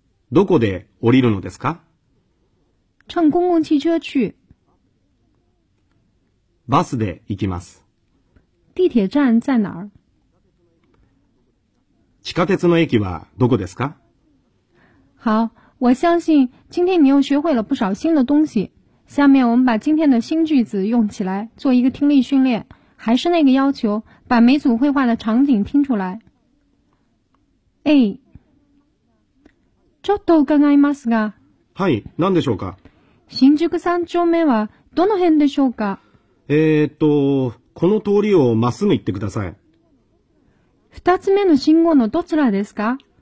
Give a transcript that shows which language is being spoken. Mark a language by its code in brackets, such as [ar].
[ja] どこで降りるのですか？ [zh] 乘公共汽车去。 [ja] バスで行きます。 [zh] 地铁站在哪儿？ [ja] 地下鉄の駅はどこですか？ [zh] 好，我相信今天你又学会了不少新的东西。下面我们把今天的新句子用起来，做一个听力训练。还是那个要求，把每组绘画的场景听出来。 [ja] A、ちょっと伺いますが。はい、何でしょうか。新宿三丁目はどの辺でしょうか。この通りをまっすぐ行ってください。二つ目の信号のどちらですか。